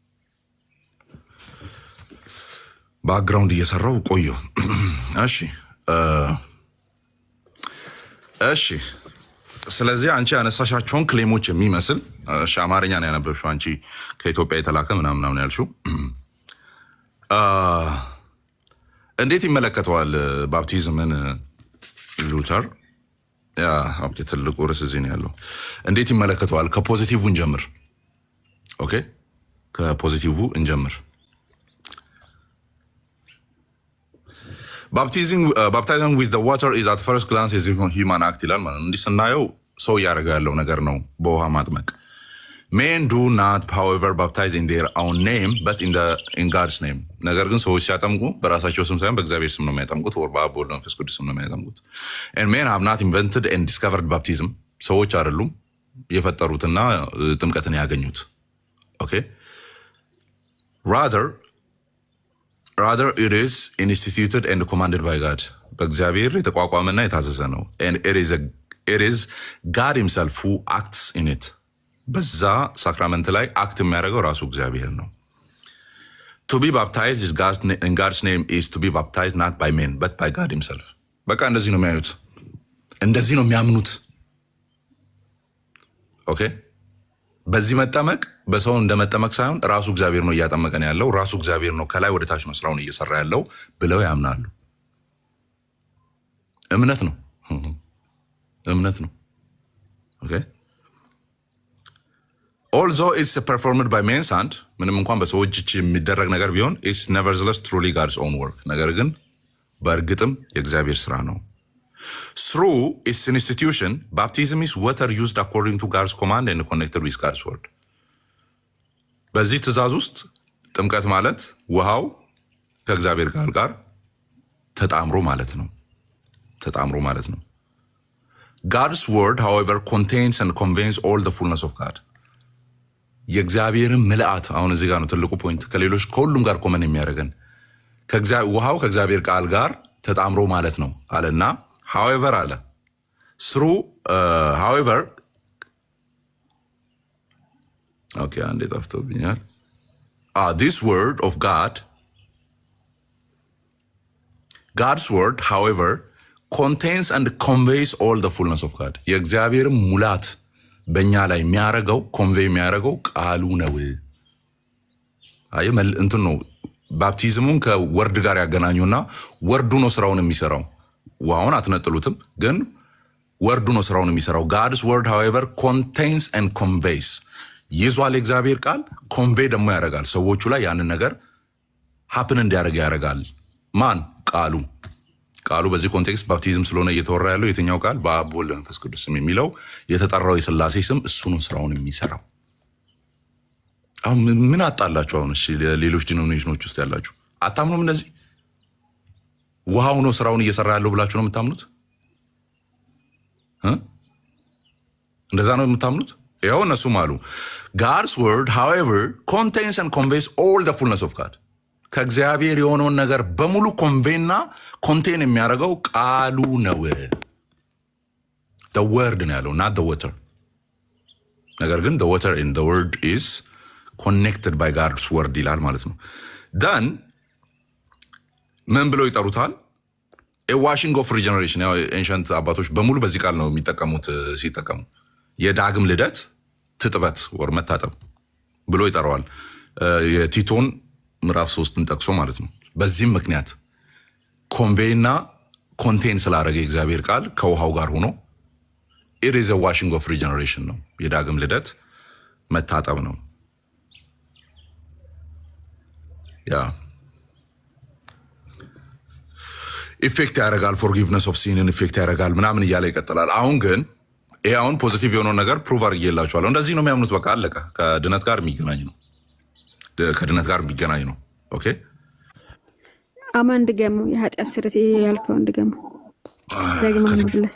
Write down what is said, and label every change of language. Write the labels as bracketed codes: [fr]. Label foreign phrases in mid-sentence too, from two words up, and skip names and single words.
[am] ባክግራውንድ እየሰራው ቆየው። እሺ ስለዚህ አንቺ ያነሳሻቸውን ክሌሞች የሚመስል አማርኛ ነው ያነበብሽው አንቺ ከኢትዮጵያ የተላከ ምናምን ያልሽው እንዴት ይመለከተዋል ባፕቲዝምን ሉተር? ያ ኦኬ ትልቁ ርዕስ እዚህ ነው ያለው። እንዴት ይመለከተዋል? ከፖዚቲቭ እንጀምር። ኦኬ ከፖዚቲቭ እንጀምር። [en] Baptizing with the water is at first glance as a human act ይላል [am] ማለት ነው። እንዲህ ስናየው ሰው እያደረገ ያለው ነገር ነው በውሃ ማጥመቅ። [en] Men do not however baptize in their own name but in God's name። [am] ነገር ግን ሰዎች ሲያጠምቁ በራሳቸው ስም ሳይሆን በእግዚአብሔር ስም ነው የሚያጠምቁት፣ ወር በአብ ወልድ መንፈስ ቅዱስ ስም ነው የሚያጠምቁት። [en] And men have not invented and discovered baptism። [am] ሰዎች አይደሉም የፈጠሩትና ጥምቀትን ያገኙት። ኦኬ [en] rather it is instituted and commanded by God። [am] በእግዚአብሔር የተቋቋመና የታዘዘ ነው። [en] and it is God himself who acts in it። [am] በዛ ሳክራመንት ላይ አክት የሚያደርገው ራሱ እግዚአብሔር ነው። [en] to be baptized in God's name is to be baptized not by men but by God himself። [am] በቃ እንደዚህ ነው የሚያዩት፣ እንደዚህ ነው የሚያምኑት። ኦኬ በዚህ መጠመቅ በሰው እንደመጠመቅ ሳይሆን ራሱ እግዚአብሔር ነው እያጠመቀን ያለው፣ ራሱ እግዚአብሔር ነው ከላይ ወደ ታች ነው ስራውን እየሰራ ያለው ብለው ያምናሉ። እምነት ነው። ኦኬ [en] although it's performed by men's hand [am] ምንም እንኳን በሰዎች እጅ የሚደረግ ነገር ቢሆን [en] it's nevertheless truly God's own work። [am] ነገር ግን በእርግጥም የእግዚአብሔር ስራ ነው። [en] through its institution baptism is water used according to God's command and connected with God's word። [am] በዚህ ትእዛዝ ውስጥ ጥምቀት ማለት ውሃው ከእግዚአብሔር ጋር ተጣምሮ ማለት ነው። [en] God's word, however, contains and conveys all the fullness of God. [am] የእግዚአብሔርን ምልአት አሁን እዚህ ጋር ነው ትልቁ ፖይንት ከሌሎች ከሁሉም ጋር ኮመን የሚያደርገን ውሃው ከእግዚአብሔር ቃል ጋር ተጣምሮ ማለት ነው አለና however አለ [en] through however okay [am] አንዴ ጠፍቶብኛል [en] this word of God's word however contains and conveys all the fullness of God [am] የእግዚአብሔርን ሙላት በእኛ ላይ የሚያረገው ኮንቬይ የሚያረገው ቃሉ ነው አይ እንትን ነው ባፕቲዝሙን ከወርድ ጋር ያገናኙና ወርዱ ነው ስራውን የሚሰራው ውሃውን አትነጥሉትም ግን ወርዱ ነው ስራውን የሚሰራው [en] God's word however contains and [am] conveys ይዟል እግዚአብሔር ቃል ኮንቬይ ደግሞ ያረጋል ሰዎቹ ላይ ያንን ነገር happen እንዲያረጋ ያረጋል ማን ቃሉ በዚህ ኮንቴክስት ባፕቲዝም ስለሆነ እየተወራ ያለው የትኛው ቃል በአብ ወልድ መንፈስ ቅዱስ ስም የሚለው የተጠራው የሥላሴ ስም እሱ ነው ስራውን የሚሰራው አሁን ምን አጣላችሁ አሁን እሺ ሌሎች ዲኖሚኔሽኖች ውስጥ ያላችሁ አታምኑም እንደዚህ ውሃው ነው ስራውን እየሰራ ያለው ብላችሁ ነው የምታምኑት እንደዛ ነው የምታምኑት ያው እነሱም አሉ [en] God's word however contains and conveys all the fullness of God [am] ከእግዚአብሔር የሆነውን ነገር በሙሉ ኮንቬይና ኮንቴን የሚያደርገው ቃሉ ነው [en] the word [am] ነው ያለው [en] not the water [am] ነገር ግን [en] the water in the word is connected by God's word [am] ይላል ማለት ነው [en] then [am] ምን ብለው ይጠሩታል [en] a washing of regeneration [am] ያው ancient አባቶች በሙሉ በዚህ ቃል ነው የሚጠቀሙት ሲጠቀሙ የዳግም ልደት ትጥበት ወር መታጠብ ብሎ ይጠራዋል የቲቶን ምዕራፍ 3ን ጠቅሶ ማለት ነው በዚህም ምክንያት ኮንቬይና ኮንቴን ስላደረገ እግዚአብሔር ቃል ከውሃው ጋር ሆኖ [en] it is a washing of regeneration [am] ነው የዳግም ልደት መታጠብ ነው ያ ኢፌክት ያደርጋል [en] forgiveness of sin [am] ኢፌክት ያደርጋል ምናምን እያለ ይቀጥላል አሁን ግን ይሄ አሁን ፖዚቲቭ የሆነው ነገር ፕሩቭ አድርጌላችኋለሁ እንደዚህ ነው የሚያምኑት በቃ አለቀ ከድነት ጋር የሚገናኝ ነው ከድነት ጋር የሚገናኝ ነው ኦኬ አማን ድገሙ የኃጢአት ስርት ያልከው ድገሙ ደግማ ነው